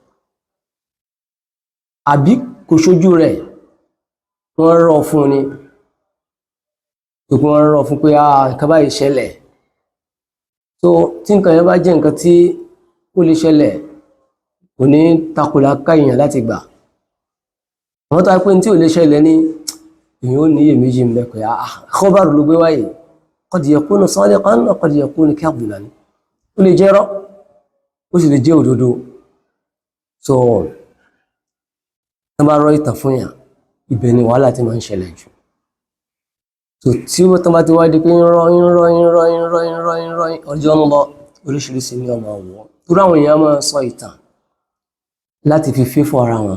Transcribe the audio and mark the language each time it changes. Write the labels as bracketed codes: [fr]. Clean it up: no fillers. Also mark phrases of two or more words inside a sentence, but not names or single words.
[yo] Àbí kò ṣojú rẹ̀, wọ́n rọ̀ fún ni, wọ́n rọ̀ fún pé nǹkan báyìí ṣẹlẹ̀. So tí nǹkan yẹn bá jẹ́ nǹkan tí ó lè ṣẹlẹ̀, kò ní takòlá káyàn láti gbà. Àwọn tó wá pé tí ò lè ṣẹlẹ̀ ní èèyàn ó ní iyèméjì ń bẹ pé khabar ló gbé wáyé, [ar] قد يكون صادقا وقد يكون كاذبا. [yo] ó lè jẹ́ irọ́ ó sì lè jẹ́ òdodo. So wọ́n bá rọ ìtàn fún yàn ibẹ̀ ni wàhálà ti máa ń ṣẹlẹ̀ jù. So tí wọ́n tán bá ti wá di pé ń rọ́ ọjọ́ ń lọ oríṣiríṣi ní ọmọ ọ̀wọ́ torí àwọn èèyàn máa sọ ìtàn láti fi fífọ́ ara wọn.